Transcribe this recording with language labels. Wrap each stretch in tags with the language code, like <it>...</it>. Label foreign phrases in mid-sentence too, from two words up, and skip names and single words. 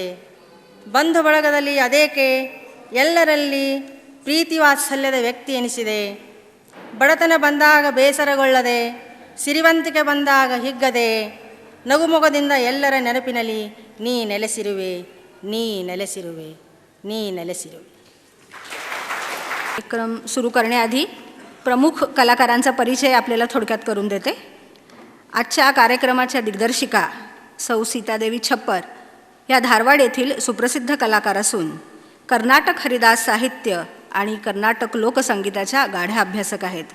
<kn>ಬಂಧು ಬಳಗದಲ್ಲಿ ಅದೇಕೆ ಎಲ್ಲರಲ್ಲಿ ಪ್ರೀತಿ ವಾತ್ಸಲ್ಯದ ವ್ಯಕ್ತಿ ಎನಿಸಿದೆ. ಬಡತನ ಬಂದಾಗ ಬೇಸರಗೊಳ್ಳದೆ, ಸಿರಿವಂತಿಕೆ ಬಂದಾಗ ಹಿಗ್ಗದೆ, ನಗುಮೊಗದಿಂದ ಎಲ್ಲರ ನೆನಪಿನಲ್ಲಿ ನೀ ನೆಲೆಸಿರುವೆ, ನೀ ನೆಲೆಸಿರುವೆ, ನೀ नेलेसिरुवे.</kn> <mr>कार्यक्रम सुरू करण्याआधी प्रमुख कलाकारांचा परिचय आपल्याला थोडक्यात करून देते. आजच्या कार्यक्रमाच्या दिग्दर्शिका सौ सीतादेवी छप्पर या धारवाड येथील सुप्रसिद्ध कलाकार असून कर्नाटक हरिदास साहित्य आणि कर्नाटक लोकसंगीताच्या गाढ्या अभ्यासक आहेत.</mr>